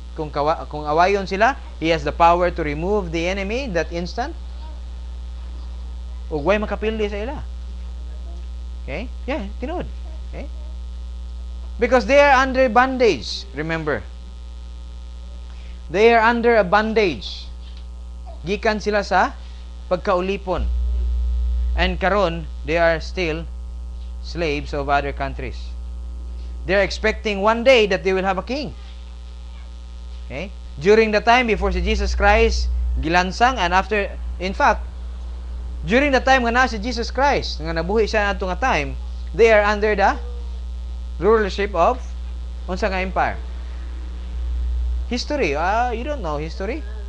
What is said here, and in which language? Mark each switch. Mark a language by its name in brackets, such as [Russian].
[Cebuano] Kung awayon sila, [English] he has the power to remove the enemy that instant. [Cebuano] Ug way makapildi sa ila. Okay? Yeah, tinuod. Okay? [English] Because they are under bondage, remember. They are under a bondage. [Cebuano] Gikan sila sa pagkaulipon. [English] And [Cebuano] karon, [English] they are still slaves of other countries. They are expecting one day that they will have a king. Okay? During the time before [Cebuano] si Jesus Christ gilansang, and after, in fact, during the time nga na si Jesus Christ, nga nabuhi siya nato nga [English] time, they are under the rulership of unsa nga empire? History. You don't know history?